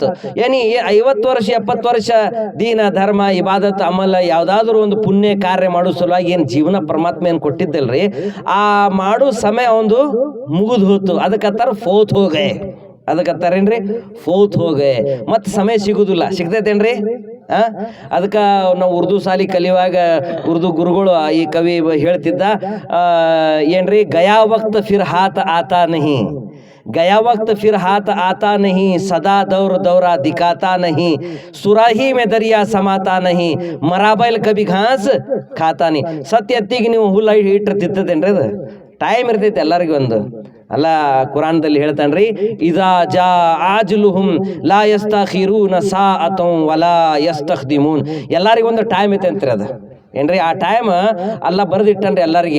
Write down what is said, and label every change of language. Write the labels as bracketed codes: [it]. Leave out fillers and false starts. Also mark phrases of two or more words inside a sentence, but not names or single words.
[kn] ಏನಿ 50 ವರ್ಷ 70 ವರ್ಷ ದೀನ ಧರ್ಮ ಇಬಾದತ್ ಅಮಲ ಯಾವ್ದಾದ್ರು ಒಂದು ಪುಣ್ಯ ಕಾರ್ಯ ಮಾಡೋ ಸಲುವಾಗಿ ಏನ್ ಜೀವನ ಪರಮಾತ್ಮ ಏನ್ ಕೊಟ್ಟಿದ್ದಲ್ರಿ, ಆ ಮಾಡೋ ಸಮಯ ಒಂದು ಮುಗಿದು ಹೋತು. ಅದಕ್ಕತ್ತಾರ ಫೌತ್ ಹೋಗೆ, ಅದಕ್ಕತ್ತಾರೇನ್ರಿ ಫೌತ್ ಹೋಗೆ. ಮತ್ತೆ ಸಮಯ ಸಿಗುದಿಲ್ಲ, ಸಿಗ್ತೈತೇನ್ರಿ? ಅದಕ್ಕೆ ನಾವು ಉರ್ದು ಸಾಲಿ ಕಲಿಯುವಾಗ ಉರ್ದು ಗುರುಗಳು ಈ ಕವಿ ಹೇಳ್ತಿದ್ದ, ಏನ್ರಿ, [hi] गया वक्त फिर हाथ आता नहीं, गया वक्त फिर हाथ आता नहीं, सदा दौरा दिखाता नहीं, सुराही में दरिया समाता नहीं, मराबैल कभी घास खाता नहीं. [kn] ಸತ್ಯತ್ತಿಗೆ ನೀವು ಹುಲ್ಲ ಇಟ್ಟಿರ್ತಿದ್ದೇನ್ರಿ? ಅದು ಟೈಮ್ ಇರ್ತೈತಿ ಎಲ್ಲರಿಗೂ ಒಂದು. ಅಲ್ಲ ಕುರಾನ್ದಲ್ಲಿ ಹೇಳ್ತಾನ್ರಿ, [ar] إذا جاء أجلهم لا يستأخرون ساعة ولا يستقدمون. [kn] ಎಲ್ಲರಿಗೂ ಒಂದು ಟೈಮ್ ಐತೆ ಅಂತ್ರಿ. ಅದು ಏನ್ರಿ, ಆ ಟೈಮ್ ಅಲ್ಲ ಬರೆದಿಟ್ಟನ್ರಿ ಎಲ್ಲರಿಗೆ.